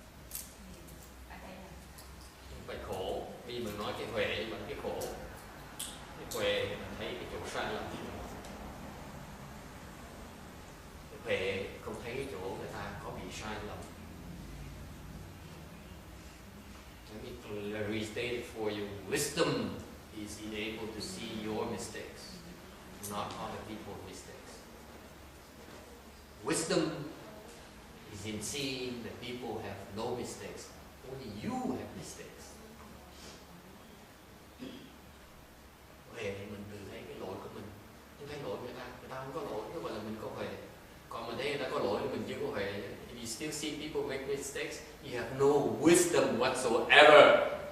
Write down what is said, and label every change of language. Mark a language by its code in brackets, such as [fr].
[vi] Thì ở đây là Phải khổ. Vì mình nói cái huệ mà cái khổ. Cái huệ mình thấy cái chỗ sai lầm. Cái huệ không thấy cái chỗ người ta có bị sai lầm. [en] Let me restate it for you. Wisdom is being able to see your mistakes, not other people's mistakes. Wisdom is in seeing that people have no mistakes. Only you have mistakes. [vi] Huệ thì mình tự thấy cái lỗi của mình, không thấy lỗi người ta không có lỗi, nó gọi là mình có huệ. Còn mình thấy người ta có lỗi, mình chưa có huệ. [en] If you still see people make mistakes, you have no wisdom whatsoever.